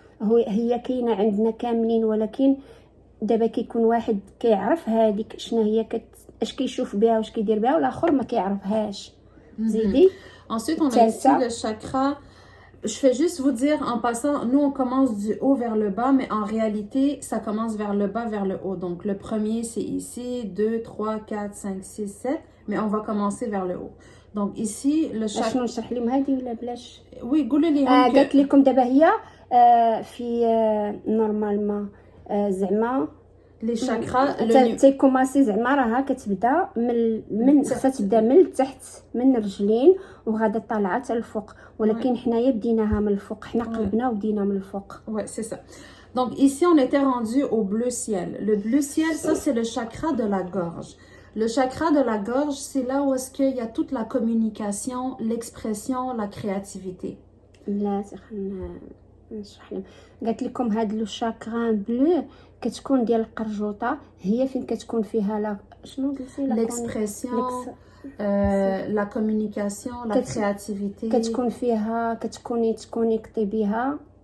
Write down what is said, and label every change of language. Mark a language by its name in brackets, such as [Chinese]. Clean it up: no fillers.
[Arabic] هي كاينه عندنا كاملين، ولكن دابا كيكون واحد كيعرف هذيك شنو هي اش كيشوف بها واش كيدير بها، والاخر ما كيعرفهاش. زيدي. [French] Ensuite on a ici le chakra. Je fais juste vous dire en passant, nous on commence du haut vers le bas, mais en réalité ça commence vers le bas vers le haut. Donc le premier c'est ici, 2, 3, 4, 5, 6, 7, mais on va commencer vers le haut. Donc ici le chakra. [Arabic] شنو نشرح لهم هذه ولا بلاش؟ Oui, قولوا لي. قالت لكم دابا هي في نورمالمون زعما لي شاكرا تيكوماسي زعما راها كتبدا من خصها تبدا من التحت من الرجلين وغادا طالعه حتى الفوق، ولكن حنايا بديناها من الفوق، حنا قلبنا وبدينا من الفوق. [French] Ouais, c'est ça. Donc ici on était rendu au bleu ciel. Le bleu ciel, ça c'est le chakra de la gorge. Le chakra de la gorge, c'est là où est-ce qu'il y a toute la communication, l'expression, la créativité. [Arabic] لا نشرح لهم. قالت لكم هاد لو شاكرا بلو كتكون ديال القرجوطه، هي فين كتكون فيها لا شنو قلتي [French] l'expression, la communication, la créativité. [Arabic] كتكون فيها تكونيكتي بها